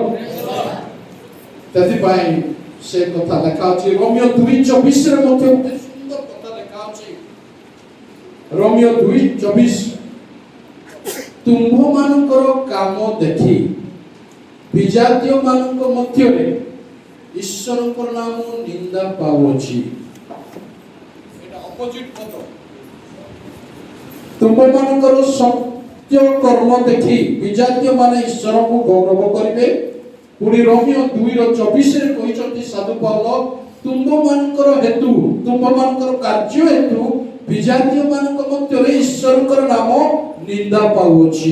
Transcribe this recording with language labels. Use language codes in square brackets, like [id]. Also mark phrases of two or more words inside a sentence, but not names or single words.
[or] ସେଥିପାଇଁ ସେ କଥା ଲେଖା ଅଛି ରୋମିଓ 2:24 ରେ ମଧ୍ୟ ଗୋଟେ ସୁନ୍ଦର କଥା ଲେଖା ଅଛି। ରୋମିଓ 2:24 ତୁମ୍ଭମାନଙ୍କର କାମ ଦେଖି ବିଜାତୀୟ ମାନଙ୍କ ମଧ୍ୟରେ ଈଶ୍ୱରଙ୍କର ନାମ ନିନ୍ଦା ପାଉଅଛି। ଏଟା ଅପୋଜିଟ ପଦ। ତୁମ୍ଭମାନଙ୍କର ସତ୍ୟ କର୍ମ ଦେଖି ବିଜାତୀୟ ମାନେ ଈଶ୍ୱରଙ୍କୁ ଗୌରବ କରିବେ। ପୁଣି ରୋମିଓ 2:24 ରେ କହିଛନ୍ତି ସାଧୁ ପାଉଲ ତୁମ୍ଭମାନଙ୍କର ହେତୁ, ତୁମ୍ଭମାନଙ୍କର କାର୍ଯ୍ୟ ହେତୁ ବିଜାତୀୟ ମାନଙ୍କ ମଧ୍ୟରେ ଈଶ୍ୱରଙ୍କର ନାମ ନିନ୍ଦା ପାଉଅଛି।